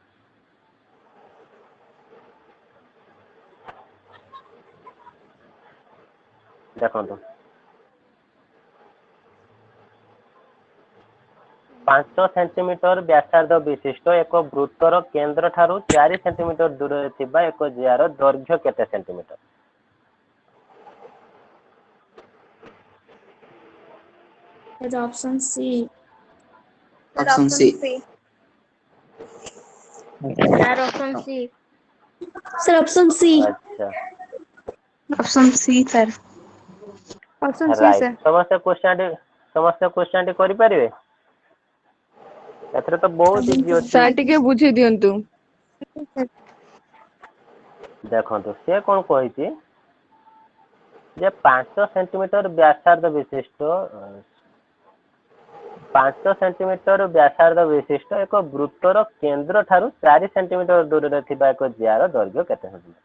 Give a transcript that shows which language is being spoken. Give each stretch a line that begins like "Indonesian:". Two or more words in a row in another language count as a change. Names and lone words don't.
Odia: ଦେଖନ୍ତୁ, 5 ସେଣ୍ଟିମିଟର ବ୍ୟାସାର୍ଦ୍ଧ ବିଶିଷ୍ଟ ଏକ ବୃତ୍ତର କେନ୍ଦ୍ର ଠାରୁ 4 ସେଣ୍ଟିମିଟର ଦୂରରେ ଥିବା ଏକ ଜିଆର ଦୈର୍ଘ୍ୟ କେତେ ସେଣ୍ଟିମିଟର?
English: option C. option C. sir option C. sir option C.
Odia: ଆଚ୍ଛା,
English: option C sir. option C ରାଇଟ। ସାର୍।
Odia: ସମସ୍ତେ କ୍ୱେଶ୍ଚନ ଟି କରିପାରିବେ? ଏଥିରେ ତ ବହୁତ ଇଜି ଅଛି। ସାର୍ ଟିକେ ବୁଝେଇ ଦିଅନ୍ତୁ। ଦେଖନ୍ତୁ, ସେ କଣ କହିଛି ଯେ 5 ସେଣ୍ଟିମିଟର ବ୍ୟାସାର୍ଦ୍ଧ ବିଶିଷ୍ଟ 5 ସେଣ୍ଟିମିଟର ବ୍ୟାସାର୍ଦ୍ଧ ବିଶିଷ୍ଟ ଏକ ବୃତ୍ତର କେନ୍ଦ୍ର ଠାରୁ 4 ସେଣ୍ଟିମିଟର ଦୂରରେ ଥିବା ଏକ ଜିଆର ଦୈର୍ଘ୍ୟ କେତେ ସେଣ୍ଟିମିଟର?